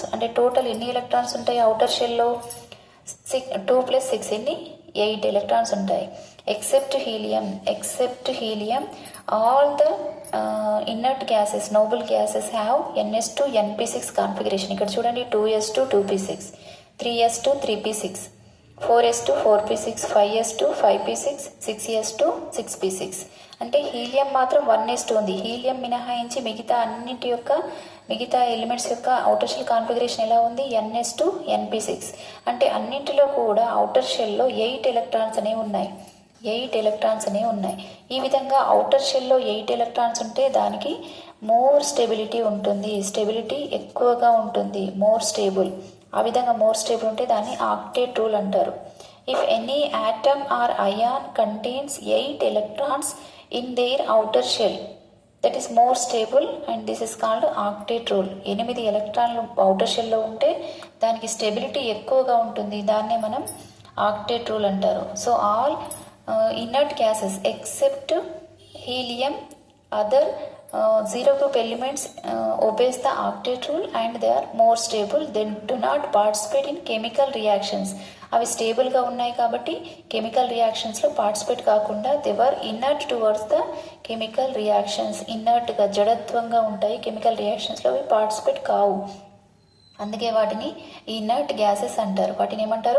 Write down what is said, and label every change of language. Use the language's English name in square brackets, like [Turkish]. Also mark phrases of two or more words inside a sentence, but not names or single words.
[Telugu] అంటే టోటల్ ఎన్ని ఎలక్ట్రాన్స్ ఉంటాయి [English] outer shellలో? [Telugu] 2 + 6 ఎన్ని? 8 ఎలక్ట్రాన్స్ ఉంటాయి. [English] Except helium all the inert gases, noble gases have ns2 np6 configuration. [Telugu] ఇక్కడ చూడండి 2s2 2p6, 3s2 3p6, 4s2 4p6, 5s2 5p6, 6s2 6p6. అంటే హీలియం మాత్రం 1s2 ఉంది. హీలియం మినహాయించి మిగతా ఎలిమెంట్స్ యొక్క [English] outer shell configuration [Telugu] ఎలా ఉంది? ns2 np6. అంటే అన్నింటిలో కూడా [English] outer shellలో [Telugu] 8 ఎలక్ట్రాన్స్ అనేవి ఉన్నాయి. ఈ విధంగా [English] outer shellలో [Telugu] 8 ఎలక్ట్రాన్స్ ఉంటే దానికి [English] more stability [Telugu] ఉంటుంది. స్టెబిలిటీ ఎక్కువగా ఉంటుంది, [English] more stable. [Telugu] ఆ విధంగా [English] more stable [Telugu] ఉంటే దాన్ని [English] octet rule [Telugu] అంటారు. [English] If any atom or ion contains 8 electrons in their outer shell, that is more stable and this is called octet rule. [Telugu] 8 ఎలక్ట్రాన్లు [English] outer shellలో [Telugu] ఉంటే దానికి స్టెబిలిటీ ఎక్కువగా ఉంటుంది. దాన్నే మనం [English] octet rule [Telugu] అంటారు. [English] so all inert gases except helium, other zero group elements obeys the octet rule and they are more stable. They do not participate in chemical reactions. [Telugu] అవి స్టేబుల్గా ఉన్నాయి కాబట్టి [English] chemical reactionsలో [Telugu] పార్టిసిపేట్ కాకుండా [English] they are inert towards the chemical reactions. [Telugu] ఇన్నర్ట్గా జడత్వంగా ఉంటాయి, [English] chemical reactionsలో [Telugu] అవి పార్టిసిపేట్ కావు. అందుకే వాటిని [English] inert gases [Telugu] అంటారు. వాటిని ఏమంటారు?